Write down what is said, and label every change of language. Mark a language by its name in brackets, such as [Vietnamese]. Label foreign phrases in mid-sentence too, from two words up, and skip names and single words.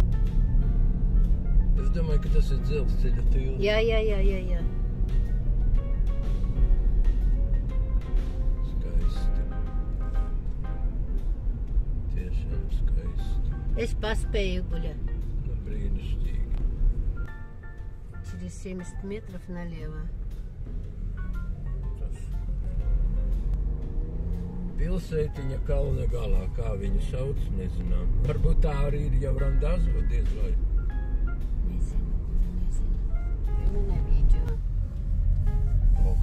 [Latvian] Es domāju, ka tas ir dzelzceļa tilts. Jā. Skaisti. Tiešām skaisti. Es paspēju guļāt. Nu, brīnišķīgi. [Russian] Через 70 метров налево. [Latvian] Pilsētiņa kalna galā, kā viņu sauc, nezinām. Varbūt tā arī ir jau Randāzo, diez vai. Nezinu. Nu, neviđu. Oh.